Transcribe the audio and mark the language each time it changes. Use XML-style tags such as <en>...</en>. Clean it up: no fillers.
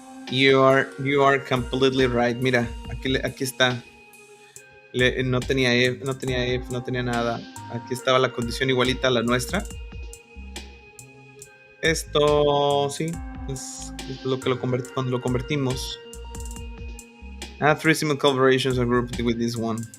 <en>You are completely right.</en> <es>Mira, aquí está. No tenía if, no tenía nada. Aquí estaba la condición igualita a la nuestra. Esto, sí, es lo que cuando lo convertimos.</es> <en>Three simple variations are grouped with this one.</en>